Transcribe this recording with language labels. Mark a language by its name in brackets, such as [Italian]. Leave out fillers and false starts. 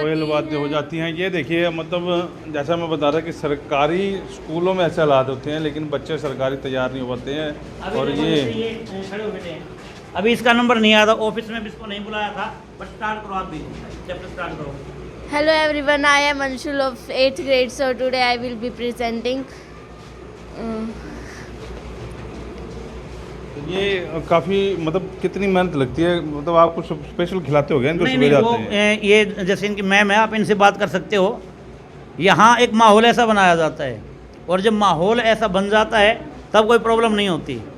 [Hindi] कोयल बाध्य हो जाती हैं। ये देखिए, मतलब जैसा मैं बता रहा कि सरकारी स्कूलों में ऐसे हालात होते हैं, लेकिन बच्चे सरकारी तैयार नहीं हो पाते हैं। और ये खड़े हो बेटे, अभी इसका नंबर नहीं आया था, ऑफिस में भी इसको नहीं बुलाया था, बट स्टार्ट करो आप भी, चैप्टर स्टार्ट करो। [English] Hello everyone, I am Anshul of 8th grade. So today I will be presenting. [Hindi] ये काफ़ी मतलब कितनी मेहनत लगती है, मतलब आप कुछ स्पेशल खिलाते हो गए इनको? नहीं, वो ये जैसे इनकी मैम है, आप इनसे बात कर सकते हो। यहाँ एक माहौल ऐसा बनाया जाता है और जब माहौल ऐसा बन जाता है तब कोई प्रॉब्लम नहीं होती।